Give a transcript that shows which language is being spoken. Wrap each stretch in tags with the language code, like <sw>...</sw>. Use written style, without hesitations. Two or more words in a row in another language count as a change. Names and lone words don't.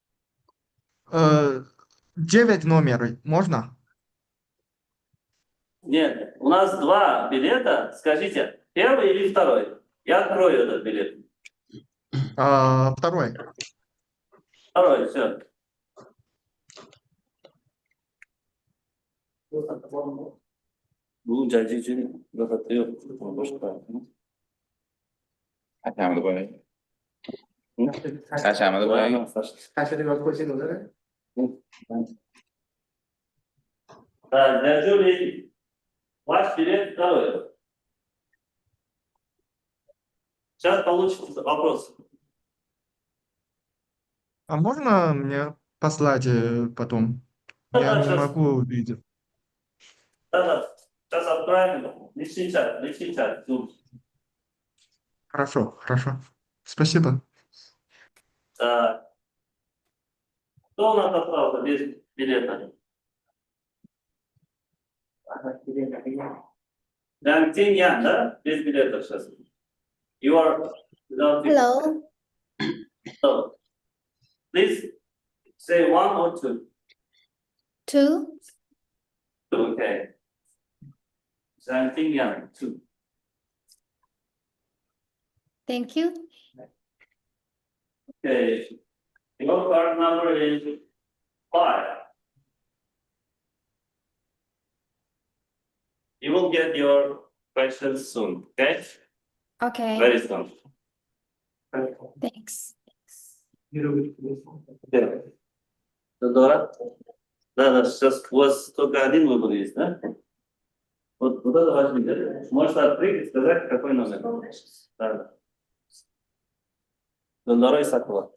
<ru>9 номер можно? Нет, у нас 2 билета. Скажите, 1 или 2? Я открою этот билет. Второй. 2, все.</ru> <uz>Bu Xorijiy ro'yxatda yo'q. Boshqa. Sashamni qo'yay. Sashamni qo'yay. Sasha deb yozib qo'ysangiz o'zlari. Xorijiy,</uz> <ru>ваш билет 2. Сейчас получится вопрос. А можно мне послать потом? Я не могу увидеть. Да. Сейчас отправим. Личный чат. Хорошо. Спасибо. Так. Кто у нас остался без билета? Ян, да? Без билета сейчас.</ru> <en>You are without Hello. So, please say 1 or 2. 2. Okay. Yan, 2. Thank you. Okay. Your card number is 5. You will get your questions soon, okay? Okay. Very soon. Thanks.</en> <ru>Дора? Да, сейчас у вас только 1 выбор есть, да? Вот это важный, да? Можете открыть и сказать, какой номер. Да. Дора Исакова.</ru>